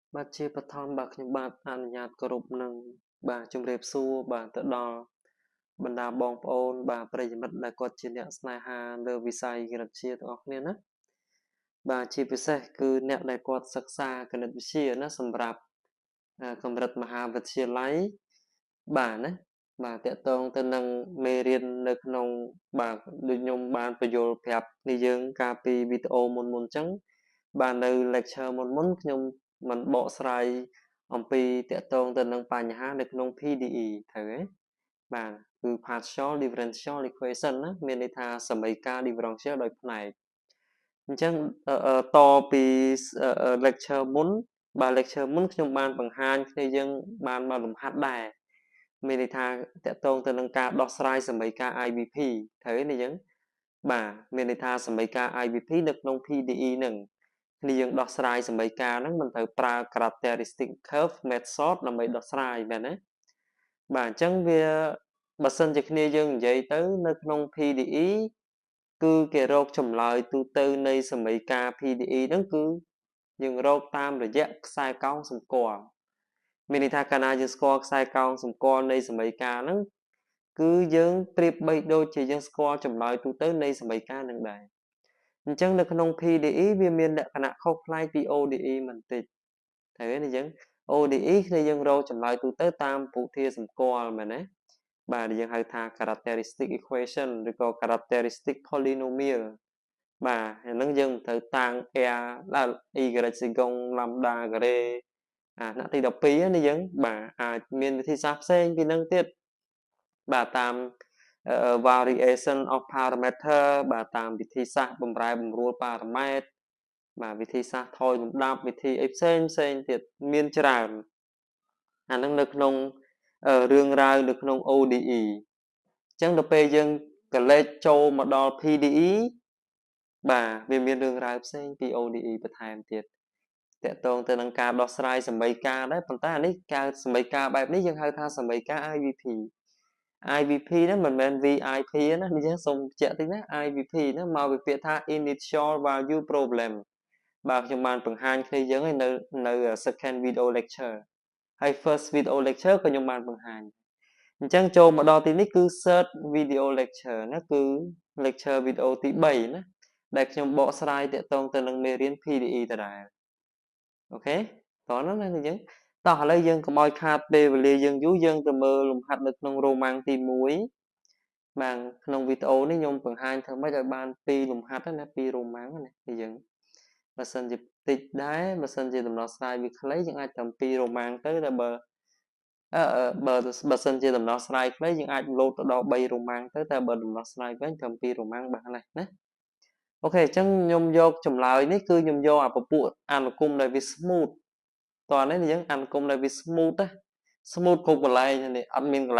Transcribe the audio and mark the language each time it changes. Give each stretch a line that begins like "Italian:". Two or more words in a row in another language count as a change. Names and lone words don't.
Khmer: ជាបឋមបាទខ្ញុំបាទអនុញ្ញាតគោរពនឹងបាទជំរាបសួរបាទទៅដល់បណ្ដាបងប្អូនបាទប្រិយមិត្តដែលគាត់ជាអ្នកស្នេហាលើវិស័យគណិតវិទ្យាទាំងអស់គ្នាណាបាទជាពិសេសគឺអ្នកដែលគាត់សិក្សាគណិតវិទ្យាណាសម្រាប់កម្រិតមហាវិទ្យាល័យបាទណាបាទតកតងទៅនឹងមេរៀននៅក្នុងបាទដូចខ្ញុំបានបញ្យល់ប្រាប់នេះយើង កាលពីវីដេអូមុនអញ្ចឹងបាទនៅ lecture មុនខ្ញុំមិនបកស្រាយអំពីតកតងទៅនឹងបញ្ហានៅក្នុង PDE ត្រូវទេបាទគឺ
English: partial differential equation
Khmer: ណាមានន័យថាសមីការ differential ដោយផ្នែកអញ្ចឹងតពី lecture មុនបាទ lecture មុនខ្ញុំបានបង្ហាញគ្នាយើងបានមកលំហា ត់ដែរមានន័យថាតកតងទៅនឹងការដោះស្រាយសមីការ IVP ត្រូវទេនេះយើងបាទមានន័យថាសមីការ IVP នៅក្នុង PDE ហ្នឹងគ្នាយើងដោះស្រាយសមីការហ្នឹងមិនត្រូវប្រើ
English: characteristic curve method
Khmer: ដើម្បីដោះស្រាយ មែនទេបាទអញ្ចឹងវាបើសិនជាគ្នាយើងនិយាយទៅនៅក្នុង PDE គឺគេរកចម្លើយទូទៅនៃសមីការ PDE ហ្នឹងគឺយើងរកតាម រយៈខ្សែកោងសម្គាល់មានន័យថាកាលណាយើងស្គាល់ខ្សែកោងសម្គាល់នៃសមីការហ្នឹងគឺយើងប្រៀបបីដូចជា យើងស្គាល់ចម្លើយទូទៅនៃសមីការហ្នឹងដែរអញ្ចឹងនៅក្នុង PDE វាមានលក្ខណៈខុសប្លែកពី ODE បន្តិចត្រូវទេអញ្ចឹង ODE គឺយើងរកចម្លើយទូទៅតាមពុធាសម្គាល់មែនទេបាទយើងហៅថា
English: characteristic equation
Khmer: ឬក៏
English: characteristic polynomial
Khmer: បាទហ្នឹងយើងត្រូវតាំង r ដល់ y សេកុង lambda ការ៉េថ្នាក់ទី12នេះយើងបាទអាចមានវិធីសាស្ត្រផ្សេងពីហ្នឹងទៀតបាទតាម
English: variation of parameter
Khmer: បាទតាមវិធីសាស្ត្របំរែបំរួលប៉ារ៉ាម៉ែត្របាទវិធីសាស្ត្រថយលំដាប់វិធីអីផ្សេងទៀតមានច្រើនអាហ្នឹងនៅក្នុងរឿងរ៉ាវនៅក្នុង ODE អញ្ចឹងដល់ពេលយើងកលេចចូលមកដល់ PDE បាទវាមានរឿងរ៉ាវផ្សេងពី ODE បន្ថែមទៀតតកតងទៅនឹងការដោះស្រាយសមីការដែរប៉ុន្តែអានេះការសមីការបែបនេះយើងហៅថាសមីការ IVP IVP ហ្នឹងមិនមែន VIP ណានេះយើងសូមបញ្ជាក់តិចណា IVP ហ្នឹងមកពីពាក្យថា
English: initial value problem
Khmer: បាទខ្ញុំ បានបង្ហាញគ្នាយើងនៅ
English: second video lecture
Khmer: ហើយ
English: first video lecture
Khmer: ក៏ខ្ញុំបានបង្ហាញអញ្ចឹងចូលមកដល់ទីនេះគឺ
English: third video lecture
Khmer: ណាគឺ
English: lecture video
Khmer: ទី3ណាដែលខ្ញុំបកស្រាយទាក់ទងទៅនឹងមេរៀន PDE ដដែលអូខេតោះហ្នឹងណាយើងតោះឥឡូវយើងកុំឲ្យខាតពេលវេលាយើងយូរយើងទៅមើលលំហាត់នៅក្នុងរ៉ូម៉ាំងទី 1បាទក្នុងវីដេអូនេះខ្ញុំបង្ហាញធ្វើម៉េចឲ្យបាន2លំហាត់ណា2រ៉ូម៉ាំងណាយើងបើសិនជាតិចដែរបើសិនជាដំណោះស្រាយវាខ្លីយើងអាចត្រឹម2រ៉ូម៉ាំងទៅតែបើសិនជាដំណោះស្រាយខ្លីយើងអាចលោតទៅដល់3រ៉ូម៉ាំងទៅតែបើដំណោះស្រាយវិញត្រឹម2រ៉ូម៉ាំងបានណាអូខេអញ្ចឹងខ្ញុំយកចម្លើយនេះគឺខ្ញុំយកអាពពួកអនុគមដែលវា smooth តោះនេះយើងអនុគមដែលវា smooth ណា smooth គ្រប់កន្លែងនេះអត់មានកន្លែង